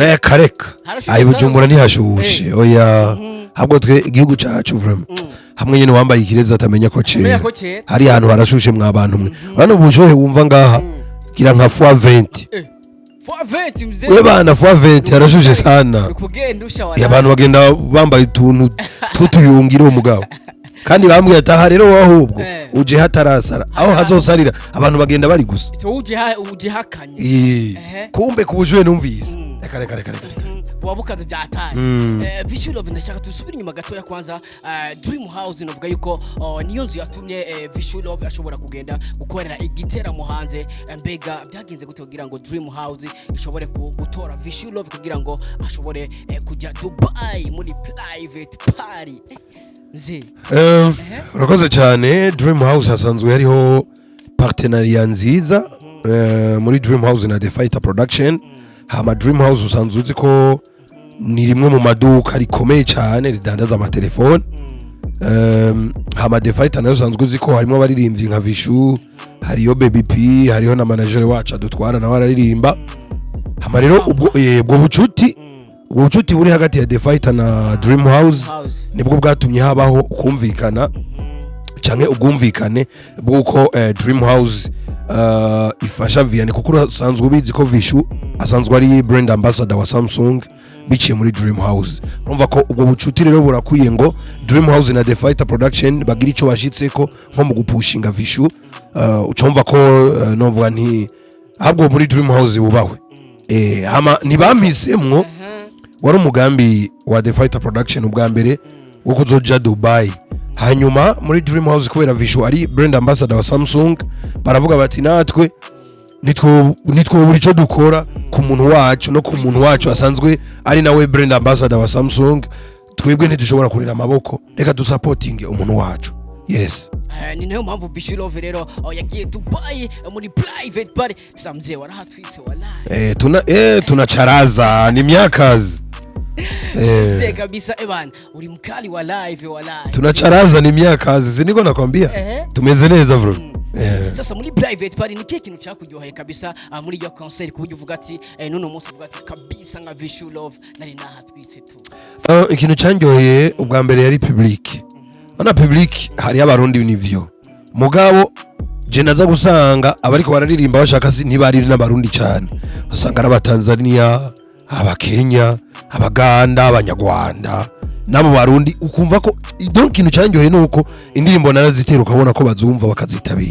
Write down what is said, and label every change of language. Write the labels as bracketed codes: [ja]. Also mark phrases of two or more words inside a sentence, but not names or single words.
[rn] reka ayi Bujumbura ntihashushe oya habwo twe igihugu cyacu vraiment hamwe nyine wambaye ikireza atamenya ko cera hari ahantu harashushe mwa bantu mwe bano bushohe wumva ngaha gira nka fois 20 mzee we bana fois 20 harashushe sana abantu bagenda bambaye utuntu tutuyungire umugabo kandi bambwiye ataha rero wahubwo uje hatarasara aho hazosarira abantu bagenda bari gusa uje hakanye kumbe kubujwe numvise reka wabukaze byataye Vichou Love ndashaka tusubira inyuma gato [sw] ya kwanza [rn] Dream House novuga yuko niyo nzu yatumye Vichou Love ashobora kugenda gukorera igitera mu hanze mbega byagenze gute kugira ngo Dream House ishobore gutora Vichou Love kugira ngo ashobore kujya Dubai muri [en] private party [rn] urakoze cyane Dream House hasanzwe hariho partenariat nziza muri Dream House na The Fighter Production hama Dream House usanzwe uzi ko ni rimwe mu maduka rikomeye cyane ridandaza amatelefone hama The Fighter nayo usanzwe uzi ko harimo abaririmbyi nka Vichou hariyo Baby P hariho na manager wacu adutwara nawe araririmba hama rero ubwo bucuti buri hagati ya The Fighter na Dream House nibwo bwatumye habaho kumvikana canke ubwumvikane bwuko Dream House ifasha Vianney kuko asanzwe ubizi ko Vichou asanzwe ari [en] brand ambassador [rn] wa Samsung biciye muri Dream House urumva ko ubwo bucuti rero burakwiye ngo Dream House na The Fighter Production bagira ico bashitseko nko mu gupushinga Vichou ucumva ko novuga nti ahubwo muri Dream House bubahwe hama ntibamisemwo wari umugambi wa The Fighter Production ubwa mbere wo kuzoja Dubai hanyuma muri Dream House kubera Vichou ari [en] brand ambassador [rn] wa Samsung baravuga bati natwe nitwo buri cyo dukora ku muntu wacu no ku muntu wacu asanzwe ari nawe [en] brand ambassador [rn] wa Samsung twebwe ntidushobora kurira amaboko reka du supporting umuntu wacu yes ni nayo mpamvu Vichou Love rero yagiye Dubai muri [en] private party [rn] samze warahatwitse wallahi [sw] tunacharaza ni myakazi kabisa ebana uri mkali wa live wa live tunacharaza ni miaka zizi niko nakwambia [rn] tumeze neza [sw] bro. [rn] Sasa muri [en] private party [rn] ni kiki kintu cyakuryoheye kabisa muri iyo concert kuburyo uvuga ati none munsi uvuga ati kabisa nka Vichou Love nari nahatwitse tu. Ikintu cyanjyoheye ubwa mbere yari public. Bana public hari Abarundi Ivyo. Mugabo je naza gusanga abariko bararirimba bashaka ntibari n'Abarundi cyane. Usanga ari Tanzania, Abakenya, Abaganda, Abanyarwanda nabo Barundi ukumva ko donc kintu cyanjyoheye nuko indirimbo narazitera ukabona ko bazumva bakazitabira.